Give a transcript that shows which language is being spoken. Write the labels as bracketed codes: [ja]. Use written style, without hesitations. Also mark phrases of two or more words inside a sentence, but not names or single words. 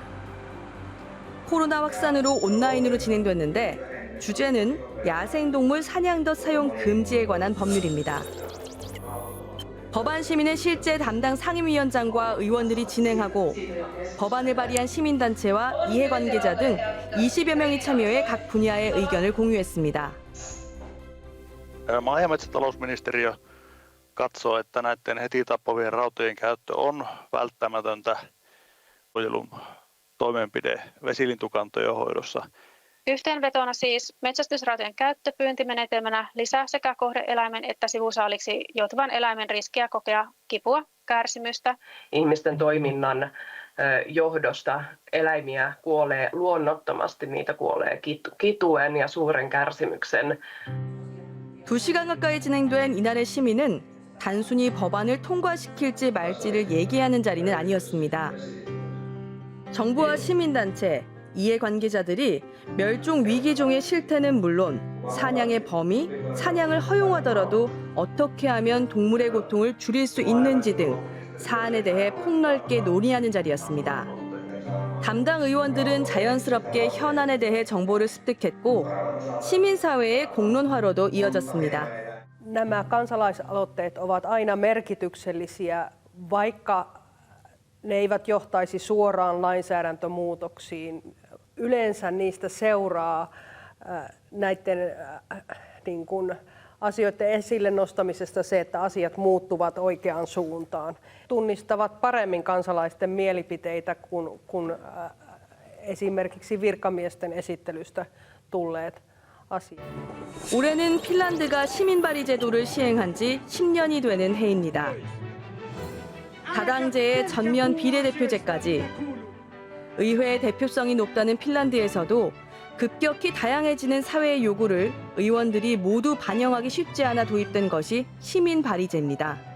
[ko] 코로나 확산으로 온라인으로 진행됐는데 주제는 야생동물 사냥덧 사용 금지에 관한 법률입니다. 법안 심의는 실제 담당 상임위원장과 의원들이 진행하고 법안을 발의한 시민단체와 이해관계자 등 20여 명이 참여해 각 분야의 의견을 공유했습니다. [fi] maa- ja metsätalousministeriö katsoo, että näiden heti tappavien rautojen käyttö on välttämätöntä suojelun toimenpide vesilintukantojen hoidossa. Yhteenvetona siis metsästysrautojen käyttö pyyntimenetelmänä lisää sekä kohde-eläimen että sivusaaliksi joutuvan eläimen riskiä kokea kipua, kärsimystä. Ihmisten toiminnan johdosta eläimiä kuolee luonnottomasti, niitä kuolee kituen ja suuren kärsimyksen. [ko] 2시간 가까이 진행된 이날의 심의는 단순히 법안을 통과시킬지 말지를 얘기하는 자리는 아니었습니다. 정부와 시민단체, 이해관계자들이 멸종 위기종의 실태는 물론 사냥의 범위, 사냥을 허용하더라도 어떻게 하면 동물의 고통을 줄일 수 있는지 등 사안에 대해 폭넓게 논의하는 자리였습니다. 담당 의원들은 자연스럽게 현안에 대해 정보를 습득했고 시민사회의 공론화로도 이어졌습니다. [fi] Nämä kansalaisaloitteet ovat aina merkityksellisiä, vaikka ne eivät johtaisi suoraan lainsäädäntömuutoksiin. Yleensä niistä seuraa näiden asioiden esille nostamisesta se, että asiat muuttuvat oikeaan suuntaan. Tunnistavat paremmin kansalaisten mielipiteitä kuin esimerkiksi virkamiesten esittelystä tulleet asiat. [ko] 올해는 핀란드가 시민발의 제도를 시행한 지 10년이 되는 해입니다. 다당제의 전면 비례대표제까지 의회의 대표성이 높다는 핀란드에서도 급격히 다양해지는 사회의 요구를 의원들이 모두 반영하기 쉽지 않아 도입된 것이 시민발의제입니다.